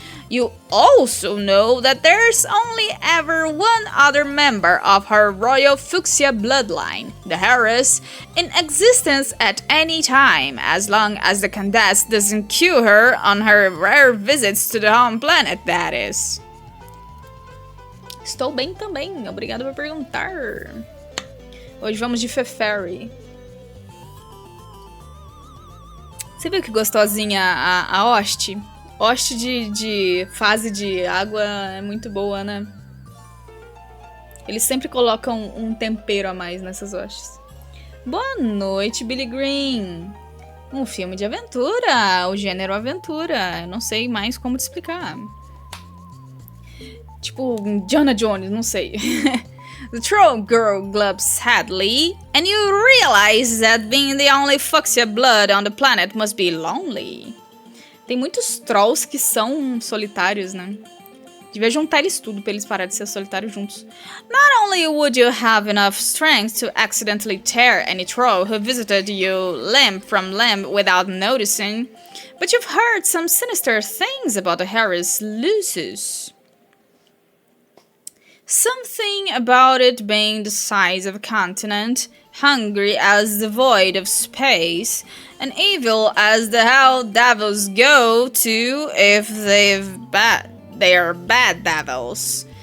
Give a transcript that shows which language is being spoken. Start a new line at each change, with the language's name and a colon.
English: You also know that there's only ever one other member of her royal fuchsia bloodline, the heiress, in existence at any time, as long as the Candace doesn't cue her on her rare visits to the home planet, that is.
Portuguese: Estou bem também, obrigado por perguntar. Hoje vamos de Feferi. Você viu que gostosinha a hoste? Hoste de fase de água é muito boa, né? Eles sempre colocam um tempero a mais nessas hostes. Boa noite, Billy Green. Um filme de aventura, o gênero aventura. Eu não sei mais como te explicar. Tipo, Indiana Jones, não sei.
English: The troll girl glubs sadly, and you realize that being the only fuchsia blood on the planet must be lonely.
Portuguese: Tem muitos trolls que são solitários, né? Devia juntar eles tudo pra eles pararem de ser solitários juntos.
English: Not only would you have enough strength to accidentally tear any troll who visited you limb from limb without noticing, but you've heard some sinister things about the Harris Lucis. Something about it being the size of a continent, hungry as the void of space, and evil as the hell devils go to if they are bad devils.